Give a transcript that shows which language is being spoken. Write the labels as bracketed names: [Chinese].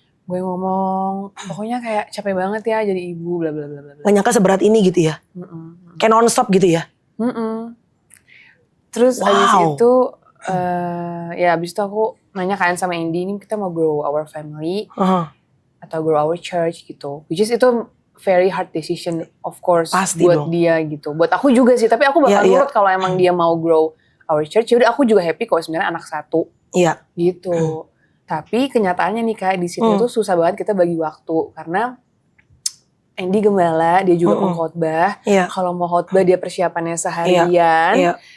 [Indonesian] Gue ngomong pokoknya kayak capek banget ya jadi ibu bla bla bla. Gak nyangka seberat ini gitu ya. Kayak non-stop gitu ya. Terus abis itu abis itu aku nanya kan sama Andy, ini kita mau [English] grow our family [Indonesian] atau [English] grow our church [Indonesian] gitu. [English] Which is [Indonesian] itu [English] very hard decision of course. [Indonesian] Pasti buat dong. Dia gitu. Buat aku juga sih, tapi aku bakal nurut kalau emang dia mau [English] grow our church. [Indonesian] Yaudah aku juga happy kalau sebenarnya anak 1. Iya. Gitu. Tapi kenyataannya nih Kak, di situ tuh susah banget kita bagi waktu karena Andy gembala, dia juga pengkhotbah. Kalau mau khotbah dia persiapannya seharian.